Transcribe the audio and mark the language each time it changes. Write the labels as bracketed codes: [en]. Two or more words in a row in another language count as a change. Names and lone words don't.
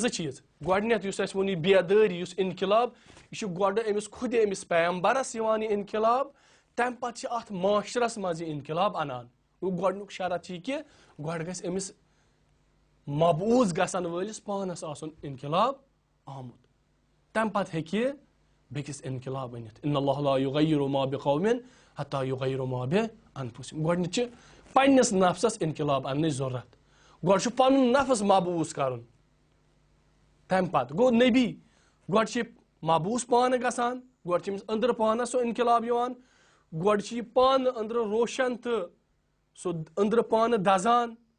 [ks] 2 چیٖز گۄڈٕنیتھ یُس اَسہِ ووٚن یہِ بیدٲری یُس انقلاب یہِ چھُ گۄڈٕ أمِس خُدِ أمِس پیغمبرس یِوان یہِ انقلاب تمہِ پتہٕ چھِ اتھ معاشرس منٛز یہِ انقلاب انان گۄڈٕنیُک شرط چھِ یہِ کہِ گۄڈٕ گژھِ أمِس مبعوٗث گژھن وٲلِس پانس آسُن انقلاب آمُت تمہِ پتہٕ ہیٚکہِ یہِ بیٚکِس انقلاب أنِتھ [ar] ان اللہ لا یغیرُ ما بقوم حتی یغیرُ ما بانفسہم [ks] گۄڈٕنیتھ چھِ پننِس نفسس انقلاب اننٕچ ضروٗرت گۄڈٕ چھُ پنُن نفس مبعوٗث کرُن تمہِ پتہٕ گوٚو نبی گۄڈٕ چھِ مبعوٗث پانہٕ گژھان گۄڈٕ چھِ أمِس أنٛدرٕ پانس سُہ انقلاب یِوان گۄڈٕ چھِ یہِ پانہٕ أنٛدرٕ روشن تہٕ سُہ أنٛدرٕ پانہٕ دزان